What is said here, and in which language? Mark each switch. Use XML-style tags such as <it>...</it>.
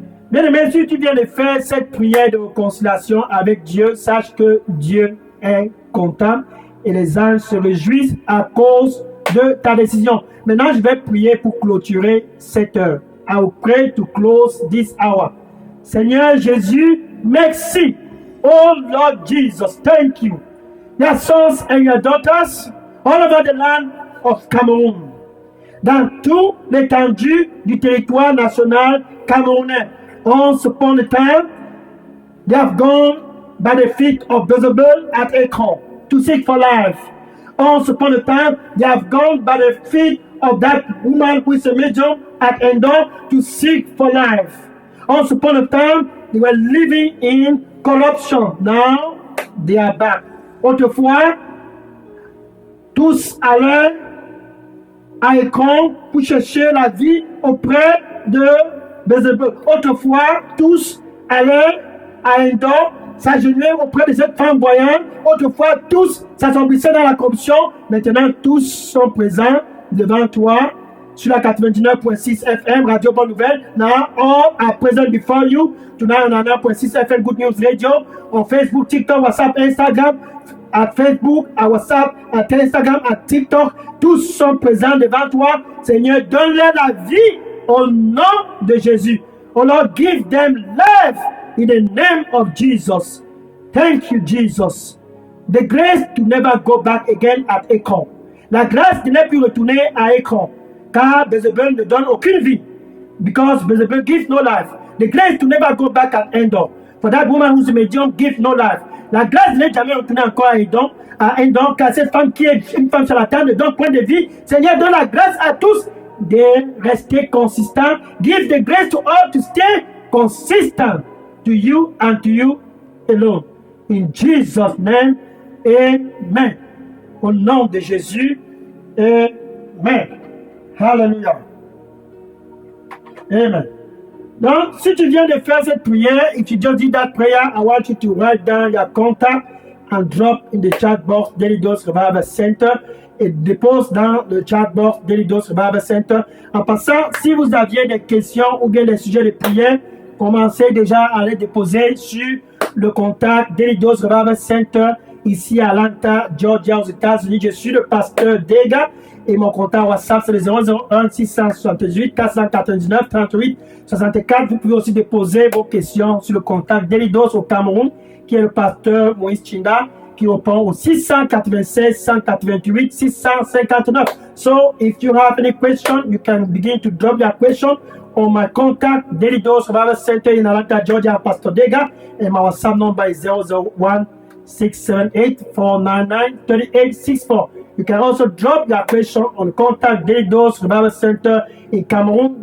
<fr>Bien-aimé, si tu viens de faire cette prière de réconciliation avec Dieu, sache que Dieu est content et les anges se réjouissent à cause de ta décision. Maintenant, je vais prier pour clôturer cette heure.</fr> <en>I will pray to close this hour.</en> <fr>Seigneur Jésus, merci.</fr> <en>Oh Lord Jesus, thank you. Your sons and your daughters all over the land of Cameroon.</en> <fr>Dans toute l'étendue du territoire national camerounais.</fr> <en>Once upon a time, they have gone by the feet of Bézébel at Ekron to seek for life. Once upon a time, they have gone by the feet of that woman who is a medium at Endor to seek for life. Once upon a time, they were living in corruption. Now, they are back.</en> <fr>Autrefois, tous allaient à Ekron pour chercher la vie auprès de Bézébel. Autrefois, tous allaient à Endor s'agenouiller auprès de cette femme voyante. Autrefois, tous s'assombrissaient dans la corruption. Maintenant, tous sont présents devant toi sur la 99.6 FM, Radio Bonne Nouvelle.</fr> <en>Now, all are present before you. Tonight, on 99.6 FM, Good News Radio. On Facebook, TikTok, WhatsApp, Instagram.</en> <fr>À Facebook, à WhatsApp, à Instagram, à TikTok. Tous sont présents devant toi. Seigneur, donne-leur la vie au nom de Jésus.</fr> <en>Oh Lord, give them life in the name of Jesus. Thank you, Jesus. The grace to never go back again at Ekron.</en> <fr>La grâce de ne plus retourner à Ekron. Car Bézébel ne donne aucune vie.</fr> <en>Because Bézébel gives no life. The grace to never go back at Endor. For that woman who's a medium, give no life.</en> <fr>La grâce de ne jamais retourner encore à Endor, car cette femme qui est une femme charlatane ne donne point de vie. Seigneur, donne la grâce à tous de rester consistants.</fr> <en>Give the grace to all to stay consistent to you and to you alone. In Jesus' name, amen.</en> <fr>Au nom de Jésus, amen.</fr> <en>Hallelujah. Amen.</en> <fr>Donc, si tu viens de faire cette prière,</fr> <en>if you just did that prayer, I want you to write down your contact and drop in the chat box Daily Dose Revival Center</en> <fr>et dépose dans le chat box Daily Dose Revival Center. En passant, si vous aviez des questions ou bien des sujets de prière, commencez déjà à les déposer sur le contact Daily Dose Revival Center ici à Atlanta, Georgia, aux États-Unis. Je suis le pasteur Dega. Et mon contact WhatsApp, c'est le 001 678 499 38 64. Vous pouvez aussi déposer vos questions sur le contact Delidos au Cameroun, qui est le pasteur Moïse Chinda, qui répond au 696 188 659.</fr> <en>So, if you have any question, you can begin to drop your question on my contact Delidos Revival Center in Atlanta, Georgia, Pastor Dega, and my WhatsApp number is 001 678 499 3864. You can also drop your question on contact Delidos Revival Center in Cameroon.</en>